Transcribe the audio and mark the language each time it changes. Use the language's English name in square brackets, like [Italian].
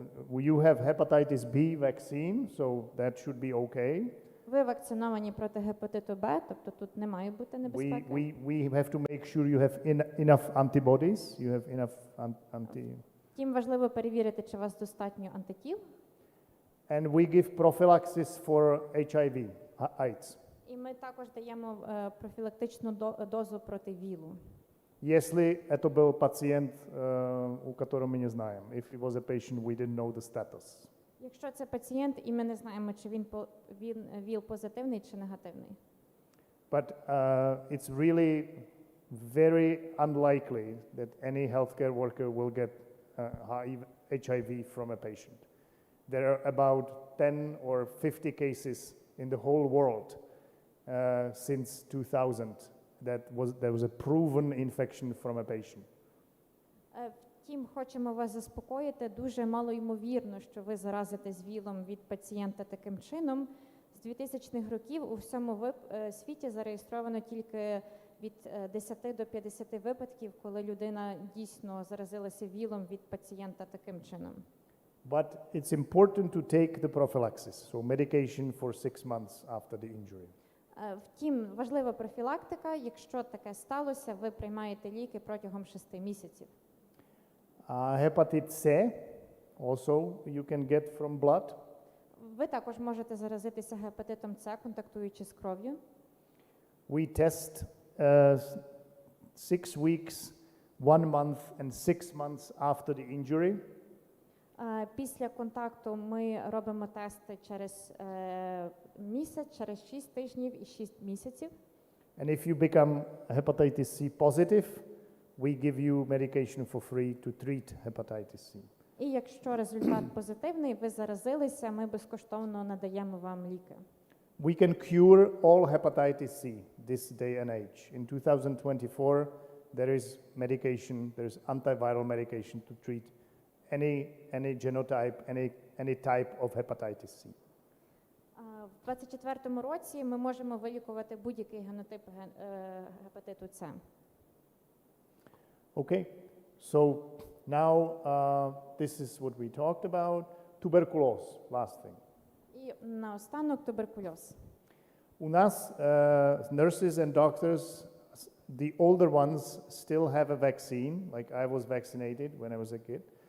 [English] You have hepatitis B vaccine, so that should be okay. [Ukrainian] Ви вакциновані проти гепатиту Б, тобто тут не має бути небезпеки. [English] We have to make sure you have enough antibodies, you have enough [Ukrainian] Втім, важливо перевірити, чи у вас достатньо антитіл. [English] And we give prophylaxis for HIV, AIDS. [Ukrainian] І ми також даємо профілактичну дозу проти ВІЛу. [Russian] Если это был пациент, у которого мы не знаем, [English] if it was a patient, we didn't know the status. [Ukrainian] Якщо це пацієнт, і ми не знаємо, чи він ВІЛ-позитивний чи негативний. [English] But it's really very unlikely that any healthcare worker will get HIV from a patient. There are about 10 or 50 cases in the whole world since 2000 there was a proven infection from a patient. [Ukrainian] Втім, хочемо вас заспокоїти, дуже малоймовірно, що ви заразитесь ВІЛом від пацієнта таким чином. З 2000-х років у всьому світі зареєстровано тільки від 10 до 50 випадків, коли людина дійсно заразилася ВІЛом від пацієнта таким чином. [English] But it's important to take the prophylaxis, so medication for 6 months after the injury. [Ukrainian] Втім, важлива профілактика. Якщо таке сталося, ви приймаєте ліки протягом 6 місяців. [English] Hepatitis C, also you can get from blood. [Ukrainian] Ви також можете заразитися гепатитом С, контактуючи з кров'ю. [English] We test 6 weeks, 1 month and 6 months after the injury. [Ukrainian] Після контакту ми робимо тести через місяць, через 6 тижнів і 6 місяців. [English] And if you become hepatitis C positive, we give you medication for free to treat hepatitis C. [Ukrainian] І якщо результат позитивний, ви заразилися, ми безкоштовно надаємо вам ліки. [English] We can cure all hepatitis C this day and age. In 2024, there is medication, there is antiviral medication to treat any genotype, any type of hepatitis C. [Ukrainian] В 24-му році ми можемо вилікувати будь-який генотип гепатиту С. [English] Okay, so now this is what we talked about. Tuberculosis, last thing. [Ukrainian] І наостанок туберкульоз. У нас [English] nurses and doctors, the older ones still have a vaccine, like I was vaccinated when I was a kid.